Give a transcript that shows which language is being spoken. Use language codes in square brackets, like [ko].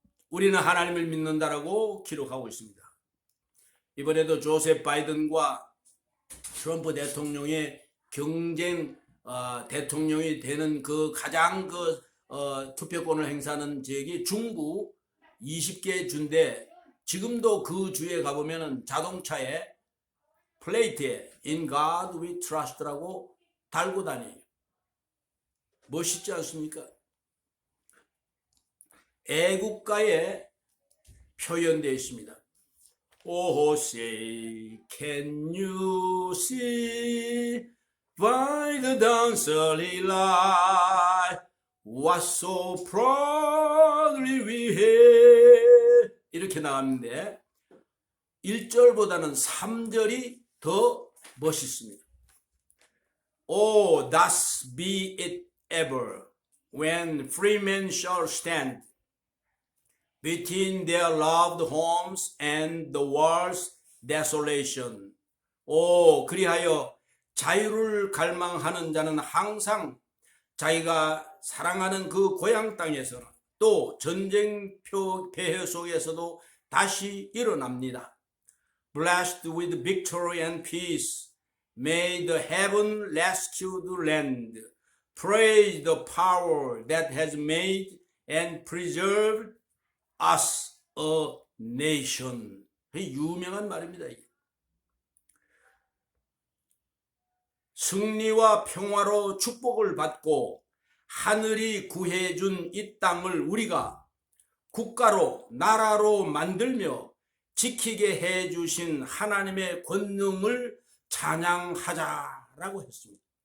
[ko] 우리는 하나님을 믿는다라고 기록하고 있습니다. 이번에도 조셉 바이든과 트럼프 대통령의 경쟁 대통령이 되는 그 가장 투표권을 행사하는 지역이 중부 20개 주인데 지금도 그 주에 가보면은 자동차에 플레이트에 [en] In God We Trust [ko] 라고 달고 다녀요. 멋있지 않습니까? 애국가에 표현되어 있습니다. [en] Oh, say, can you see by the dancing light what so proudly we have [ko] 이렇게 나왔는데 1절보다는 3절이 더 멋있습니다. [en] Oh, thus be it ever when free men shall stand between their loved homes and the world's desolation. [ko] 오, 그리하여 자유를 갈망하는 자는 항상 자기가 사랑하는 그 고향 땅에서 또 전쟁 폐허 속에서도 다시 일어납니다. [en] Blessed with victory and peace, may the heaven rescue the land. Praise the power that has made and preserved us a nation. [ko] 유명한 말입니다. 승리와 평화로 축복을 받고 하늘이 구해준 이 땅을 우리가 국가로 나라로 만들며 지키게 해주신 하나님의 권능을 찬양하자라고 했습니다.